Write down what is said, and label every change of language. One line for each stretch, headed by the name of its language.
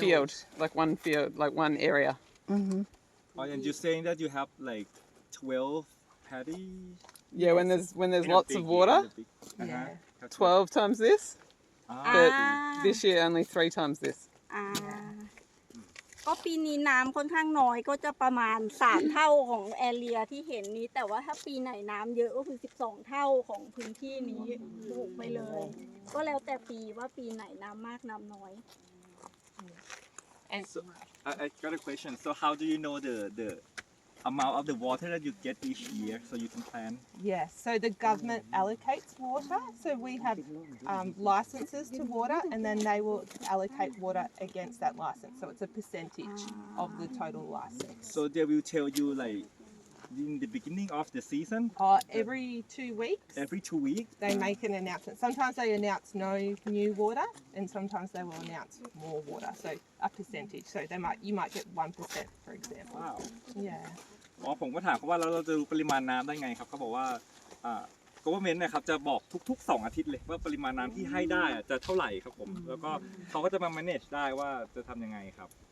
English: field, like one field, like one area.
Thai: อือฮึ
English: Oh, and you're saying that you have like 12 paddy Yeah, when there's in a lots big of water, year, in a big- Yeah. 12 times this, but Ah. this year only 3 times this.
Thai: ก็ปีนี้น้ำค่อนข้างน้อยก็จะประมาณ3เท่าของแอเรียที่เห็นนี้แต่ว่าถ้าปีไหนน้ำเยอะก็คือ12เท่าของพื้นที่นี้ปลูกไปเลย ก็แล้วแต่ปีว่าปีไหนน้ำมากน้ำน้อย
English: And So I got a question. So how do you know the amount of the water that you get each year so you can plan? yes, so the government allocates water. So we have licenses to water, and then they will allocate water against that license. So it's a percentage of the total license. So they will tell you like in the beginning of the season, Every 2 weeks, every 2 weeks. they make an announcement. Sometimes they announce no new water, and sometimes they will announce more water. So a percentage. So you might get 1%, for example. Wow. Yeah.
Thai: อ๋อผมก็ถามเขาว่าแล้วเราจะรู้ปริมาณน้ำได้ไงครับเขาบอกว่าgovernment นะครับจะบอกทุกๆ2 อาทิตย์เลยว่าปริมาณน้ำที่ให้ได้จะเท่าไหร่ครับผมแล้วก็เขาก็จะมา manage ได้ว่าจะทำยังไงครับ